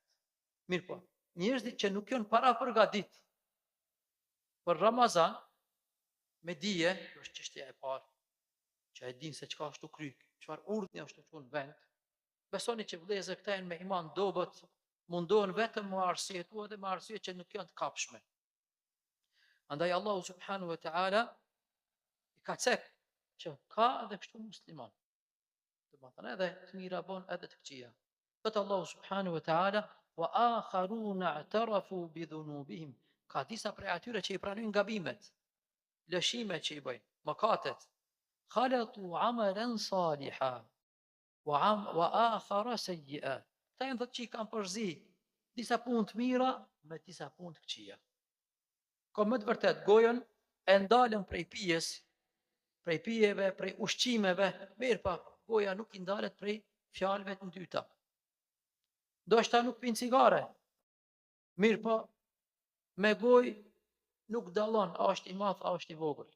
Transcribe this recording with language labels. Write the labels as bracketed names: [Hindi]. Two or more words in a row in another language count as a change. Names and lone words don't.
[Albanian] Mirë po, njerëzit që nuk janë para përgatit për Ramazan, me dije, kjo është çështja e parë, që e din se çka është të kry, çfarë urdhni është të në vend, besoni që vëllezër këta janë me iman dobët, mundohen vetëm më arsyetua dhe më arsye që nuk janë të kapshme. Andaj [Arabic] الله سبحانه وتعالى [Albanian] i ka cek që ka edhe kështu musliman. Do të thonë edhe të mira bon edhe të këqija. [Arabic] Thot الله سبحانه وتعالى وآخرون اعترفوا بذنوبهم. [Albanian] Ka disa prej atyre që i pranojnë gabimet, lëshimet që i bëjnë, mëkatet. [Arabic] خلطوا عملا صالحا وآخر سيئا. [Albanian] Këta janë thotë që i kanë përzi disa punë të mira me disa punë të këqija. Ka më të vërtet gojën e ndalën prej pijes, prej pijeve, prej ushqimeve, mirë pa, goja nuk i ndalet prej fjalëve të dyta. Do shta nuk pinë cigare, mirë pa, me gojë nuk dallon, a është i madh, a është i vogël.